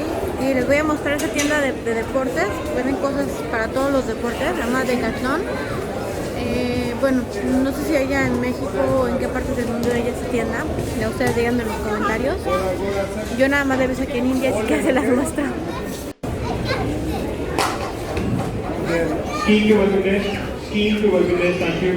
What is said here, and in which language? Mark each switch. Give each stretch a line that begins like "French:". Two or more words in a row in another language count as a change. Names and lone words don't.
Spanish: Y les voy a mostrar esa tienda de deportes. Venden cosas para todos los deportes, se llama Decathlon. Bueno, no sé si allá en México o en qué partes del mundo hay esa tienda. Ya ustedes díganme en los comentarios. Yo nada más la he visto aquí en India, así que se las muestro.
Hindi: Skiing के वर्क में, skiing के वर्क में,
English: thank you.